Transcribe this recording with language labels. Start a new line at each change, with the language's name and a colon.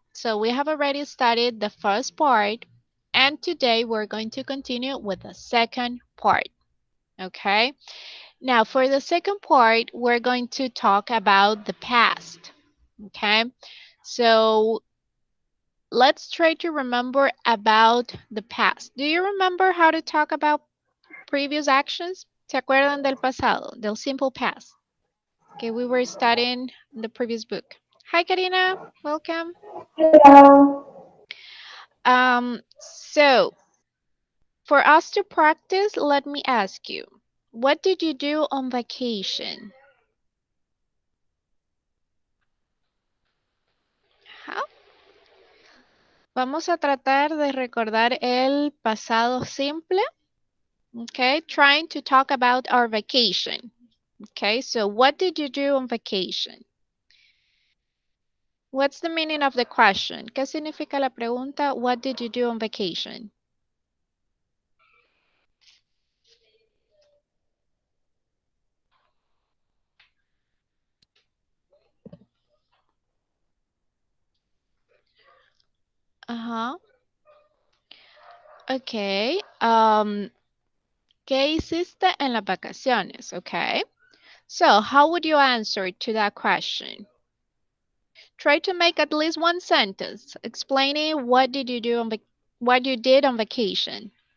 English: So we have already studied the first part, and today we're going to continue with the second part. Okay? Now, for the second part, we're going to talk about the past. Okay? So let's try to remember about the past. Do you remember how to talk about previous actions?
Spanish: ¿Se acuerdan del pasado, del simple past?
English: Okay, we were studying in the previous book. Hi, Karina. Welcome. Hello. So for us to practice, let me ask you, what did you do on vacation? How?
Spanish: Vamos a tratar de recordar el pasado simple.
English: Okay, trying to talk about our vacation. Okay, so what did you do on vacation? What's the meaning of the question?
Spanish: ¿Qué significa la pregunta?
English: What did you do on vacation? Uh-huh. Okay.
Spanish: ¿Qué hiciste en las vacaciones?
English: Okay. So, how would you answer to that question? Try to make at least one sentence explaining what did you do on what you did on vacation.